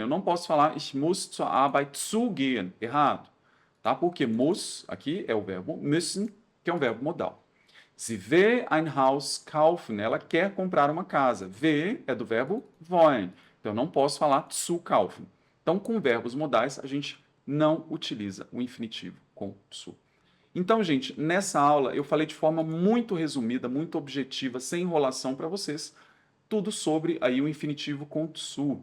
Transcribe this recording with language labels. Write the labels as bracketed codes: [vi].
[pt] Eu não posso falar [de] Ich muss zur Arbeit zu gehen. [pt] Errado. Tá? Porque muss, aqui é o verbo müssen, que é um verbo modal. [de] Sie will ein Haus kaufen. [pt] Ela quer comprar uma casa. Will é do verbo wollen. Então, eu não posso falar zu kaufen. Então, com verbos modais, a gente não utiliza o infinitivo com zu. Então, gente, nessa aula eu falei de forma muito resumida, muito objetiva, sem enrolação para vocês, tudo sobre aí o infinitivo com zu.